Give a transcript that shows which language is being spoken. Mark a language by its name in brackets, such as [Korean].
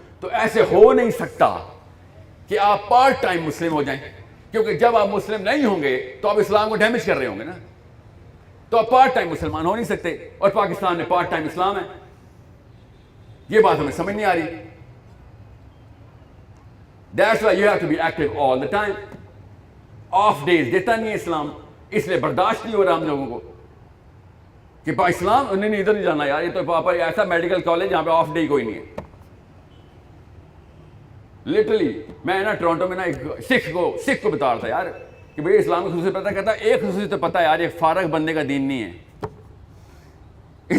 [Urdu] تو ایسے ہو نہیں سکتا کہ آپ پارٹ ٹائم مسلم ہو جائیں, کیونکہ جب آپ مسلم نہیں ہوں گے تو آپ اسلام کو ڈیمیج کر رہے ہوں گے نا. تو آپ پارٹ ٹائم مسلمان ہو نہیں سکتے, اور پاکستان میں پارٹ ٹائم اسلام ہے. یہ بات ہمیں سمجھ نہیں آ رہی. [English] That's why you have to be active all the time. [Urdu] Of days دیتا نہیں ہے اسلام, اس لیے برداشت نہیں ہو رہا ہم لوگوں کو کہ اسلام نہیں ادھر نہیں جانا یار, یہ تو پاپا ایسا میڈیکل کالج جہاں پہ آف ڈے کوئی نہیں ہے. لٹرلی میں نا ٹورانٹو میں نا ایک سکھ کو بتا رہا تھا یار کہ بھئی اسلام کی خصوصیت پتہ, کہتا ایک خصوصیت تو پتہ ہے یار, یہ فارغ بندے کا دین نہیں ہے.